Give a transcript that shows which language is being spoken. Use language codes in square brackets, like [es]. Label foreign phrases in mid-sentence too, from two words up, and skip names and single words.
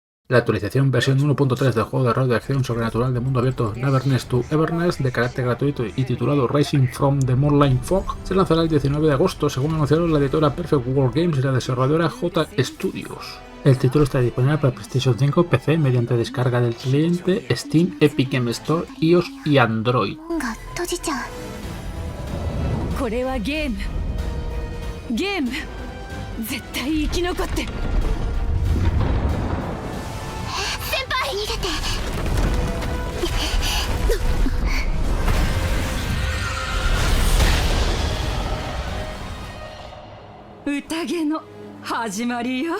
[es] La actualización versión 1.3 del juego de rol de acción sobrenatural de mundo abierto Neverness to Everness, de carácter gratuito y titulado Rising from the Moonlight Fog, se lanzará el 19 de agosto, según anunciaron la editora Perfect World Games y la desarrolladora J Studios. El título está disponible para PlayStation 5, PC mediante descarga del cliente, Steam, Epic Game Store, iOS y Android. [ja] これはゲーム絶対生き残って先輩逃げて宴の始まりよ。